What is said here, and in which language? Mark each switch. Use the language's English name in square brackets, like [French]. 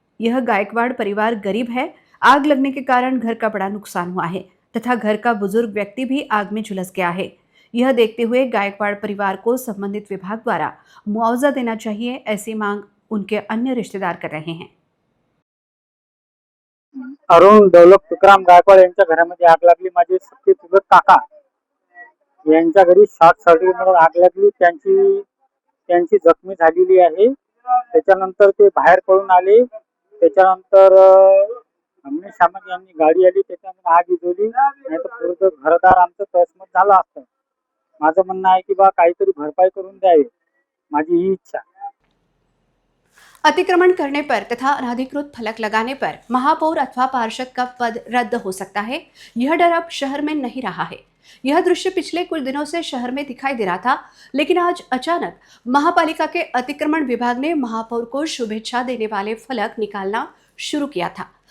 [Hindi] यह गायकवाड़ परिवार गरीब है। आग लगने के कारण घर का बड़ा नुकसान हुआ है तथा घर का बुजुर्ग व्यक्ति भी आग में झुलस गया है। यह देखते हुए गायकवाड़ परिवार को संबंधित विभाग द्वारा मुआवजा देना चाहिए, ऐसी मांग उनके अन्य रिश्तेदार कर रहे हैं। [Marathi] अरुण दौलत तुकाराम गायकवाड यांच्या घरामध्ये आग लागली। माझे सख्खे चुलत काका यांच्या घरी शॉर्ट सर्किटमुळे आग लागली। त्यांची जखमी झालेली आहे। त्याच्यानंतर ते बाहेर पळून आले। त्याच्यानंतर अग्निशामक यांनी गाडी आली, त्याच्यानंतर आग विझवली। नाही तर पूर्ण घरदार आमचं तहसमत झालं असतं। माझं म्हणणं आहे की बा काहीतरी भरपाई करून द्यावी, माझी ही इच्छा। [Hindi] अतिक्रमण करने पर तथा अनाधिकृत फलक लगाने पर महापौर अथवा पार्षद का पद रद्द हो सकता है। यह डर अब शहर में नहीं रहा है। यह दृश्य पिछले कुछ दिनों से शहर में दिखाई दे रहा था, लेकिन आज अचानक महापालिका के अतिक्रमण विभाग ने महापौर को शुभेच्छा देने वाले फलक निकालना शुरू किया था।